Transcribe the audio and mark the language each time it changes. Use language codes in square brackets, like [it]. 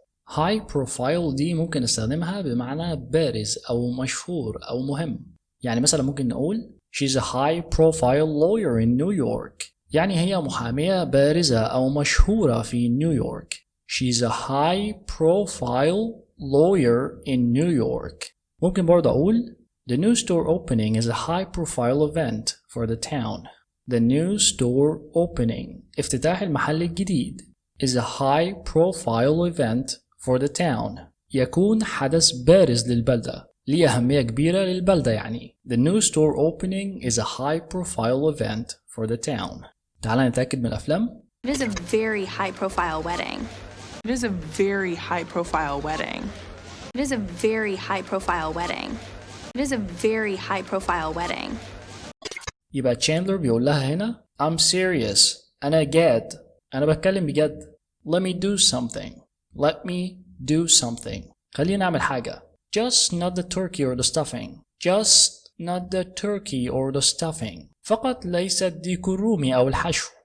[ar] high profile دي ممكن نستخدمها بمعنى بارز أو مشهور أو مهم. يعني مثلا ممكن نقول [en] She's a high profile lawyer in New York. [ar] يعني هي محامية بارزة أو مشهورة في نيويورك. [en] She's a high profile lawyer in New York. [ar] ممكن برضه أقول [en] The new store opening is a high profile event for the town. The new store opening [ar] افتتاح المحل الجديد [en] is a high profile event for the town. [ar] يكون حدث بارز للبلدة، ليه أهمية كبيرة للبلدة يعني. [en] The new store opening is a high profile event for the town. [ar] تعال نتأكد من الأفلام. [en] It is a very high-profile wedding. It is a very high-profile wedding. It is a very high-profile wedding. It is a very high-profile wedding. [ar] يبقى تشاندلر بيقول لها هنا [en] I'm serious. [ar] أنا جاد. أنا بتكلم بجد. [en] Let me do something. Let me do something. [ar] خلينا نعمل حاجة. [en] Just not the turkey or the stuffing. Just not the turkey or the stuffing. [ar] فقط ليس الديك الرومي أو الحشو.